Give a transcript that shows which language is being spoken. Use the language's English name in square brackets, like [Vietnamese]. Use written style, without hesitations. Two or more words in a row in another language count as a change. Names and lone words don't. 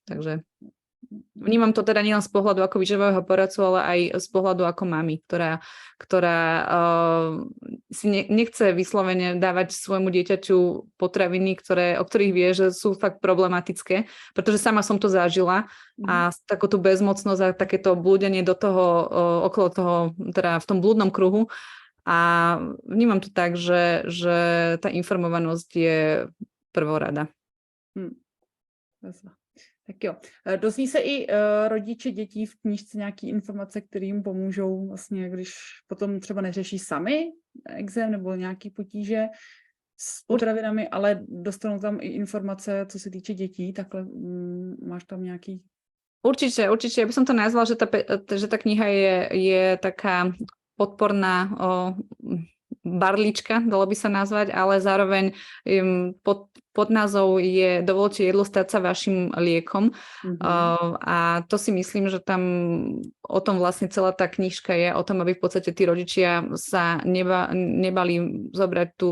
[Slovak] Takže vnímam to teda nielen z pohľadu ako výživového poradcu, ale aj z pohľadu ako mami, ktorá si nechce vyslovene dávať svojmu dieťaťu potraviny, o ktorých vie, že sú fakt problematické, pretože sama som to zažila a takú tú bezmocnosť a takéto blúdenie do toho, okolo toho, teda v tom blúdnom kruhu. A vnímam to tak, že tá informovanosť je prvorada. [Czech] Tak jo. Dozví se i rodiče dětí v knížce nějaký informace, které jim pomůžou vlastně, když potom třeba neřeší sami exém nebo nějaký potíže s potravinami, ale dostanou tam i informace, co se týče dětí, takhle máš tam nějaký... [Slovak] Určite. Ja by som to nazvala, že tá kniha je taká podporná barlička, dalo by sa nazvať, ale zároveň pod názov je Dovolte jedlu stať sa vašim liekom. A to si myslím, že tam o tom vlastne celá tá knižka je, o tom, aby v podstate tí rodičia sa nebali zobrať tú